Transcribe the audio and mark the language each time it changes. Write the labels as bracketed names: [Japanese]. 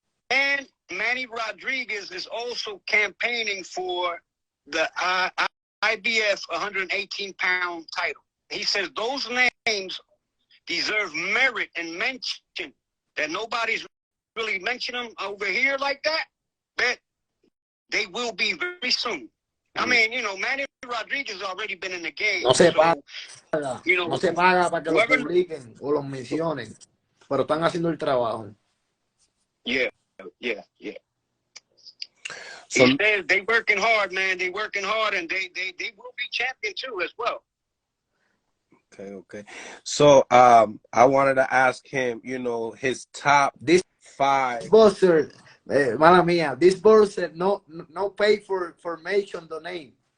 [English] And Manny Rodríguez is also campaigning for the IBF 118-pound title. He says those names deserve merit and mention, that nobody's really mentioning them over here like that, but they will be very soon. I mean, Manny Rodríguez has already been in the game. [Spanish] No se paga, no se paga para que los publiquen o los mencionen, pero están haciendo el trabajo. [English] Yeah. So, he says they working hard, man. They working hard, and they will be champion too as well. Okay. So I wanted to ask him, his top 5. Boxer, [Spanish] mala mía, [English] this boxer no pay for mention the name.